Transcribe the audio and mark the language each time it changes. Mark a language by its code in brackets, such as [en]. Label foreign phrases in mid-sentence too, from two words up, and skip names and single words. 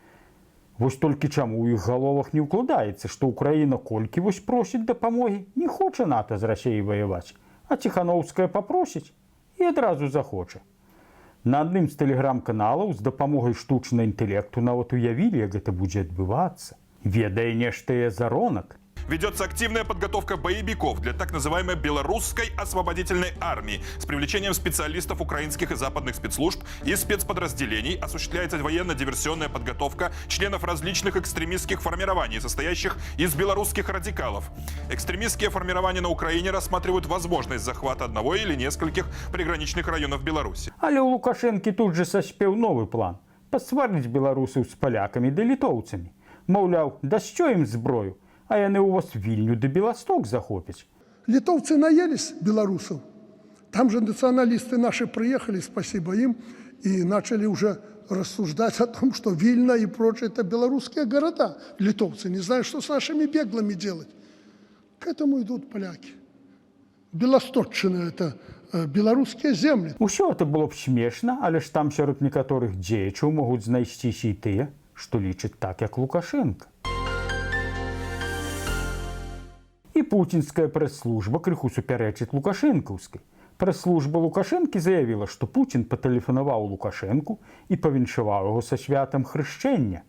[be] Вось толькі чаму ў іх галовах не ўкладаецца, што Украіна колькі вось просіць дапамогі, не хоча НАТО з Расіяй ваяваць, а Ціхановская папросіць і адразу захоча. На адным з тэлеграм-каналаў з дапамогай штучнага інтэлекту нават уявілі, як гэта будзе адбывацца. Ведае нешта і заронак. [ru] Ведется активная подготовка боевиков для так называемой белорусской освободительной армии. С привлечением специалистов украинских и западных спецслужб и спецподразделений осуществляется военно-диверсионная подготовка членов различных экстремистских формирований, состоящих из белорусских радикалов. Экстремистские формирования на Украине рассматривают возможность захвата одного или нескольких приграничных районов Беларуси. [be] Але ў Лукашэнкі тут же саспеў новы план – пасварыць беларусаў з палякамі ды літоўцамі. Маўляў, да що ім зброю? А яны у вас Вільню ды Беласток захопяць. [ru] Литовцы наелись белорусов. Там же националисты наши приехали, спасибо им, и начали уже рассуждать о том, что Вильна и прочее – это белорусские города. Литовцы не знают, что с нашими беглыми делать. К этому идут поляки. Белостокчина – это [be] беларускія землі. Усё это было б смешна, але ж там сярод некаторых дзеячаў могуць знайсціся і тыя, што лічаць так, як Лукашенко. І І путінська прэс-служба крыху супярэчыць лукашэнкаўскай. Прэс-служба Лукашэнкі заявіла, што Пуцін патэлефанаваў Лукашэнку і павіншаваў яго са святам хрышчэння.